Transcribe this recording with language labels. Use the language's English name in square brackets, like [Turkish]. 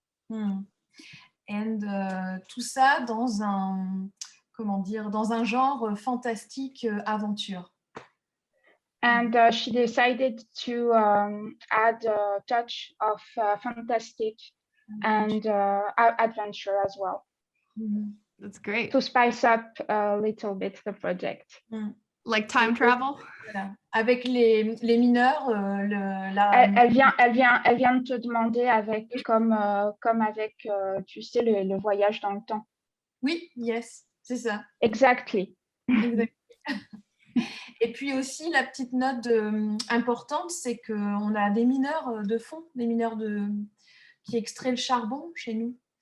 [French] And tout ça dans un genre fantastique aventure. [English] And she decided to add a touch of fantastic and adventure as well. That's great. To spice up a little bit the project. Like time travel? [French] Voilà. Avec les mineurs, elle vient de te demander comme avec, tu sais, le voyage dans le temps. Oui, [English] yes, [French] c'est ça. [English] Exactly. [French] Et puis aussi, la petite note importante, c'est qu'on a des mineurs de fond, des mineurs qui extraient le charbon chez nous.